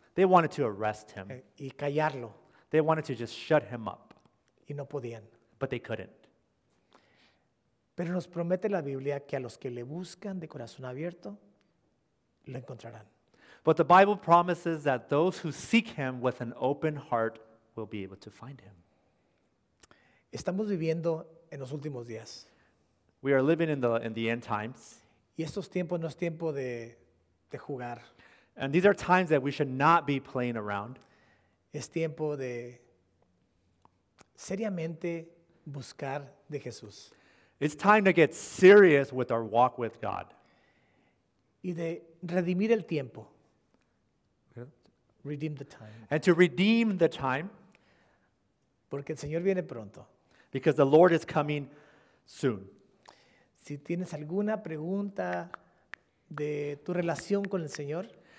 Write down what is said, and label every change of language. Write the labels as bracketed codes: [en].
[en] They wanted to arrest him. [es] Y callarlo. [en] They wanted to just shut him up. [es] Y no podían. [en] But they couldn't. [es] Pero nos promete la Biblia que a los que le buscan de corazón abierto, lo encontrarán. [en] But the Bible promises that those who seek him with an open heart will be able to find him. [es] Estamos viviendo en los últimos días. [en] We are living in the end times. [es] Y estos tiempos no es tiempo de jugar. [en] And these are times that we should not be playing around. [es] Es tiempo de seriamente buscar de Jesús. [en] It's time to get serious with our walk with God. [es] Y de redimir el tiempo. [en] Redeem the time. And to redeem the time. [es] Porque el Señor viene pronto. [en] Because the Lord is coming soon. [es] Si tienes alguna pregunta de tu relación con el Señor,